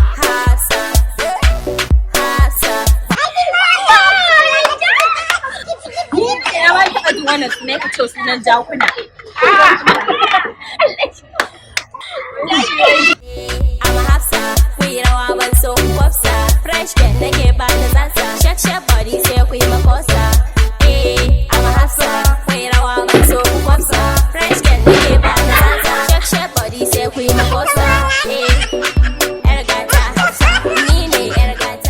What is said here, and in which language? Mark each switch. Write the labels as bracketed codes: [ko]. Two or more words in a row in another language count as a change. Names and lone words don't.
[ha] Hafsa, Hafsa. Ni ne na ma taɓa jin wannan suna ka ce sunan jakuna. [en] I'm a Hafsa, [ha] ku yi rawa ban so ku kwafsa. [en] Fresh get [ha] nake ba da zansa. [en] Shake, shake body [ha] sai ku yi makosa. Eh, [en] I'm a Hafsa, [ha] ku yi rawa ban so ku kwafsa. [en] Fresh get [ha] nake ba da zansa. [en] Shake, shake body [ha] sai ku yi makosa. Eh, yar gata, ni ne yar gata.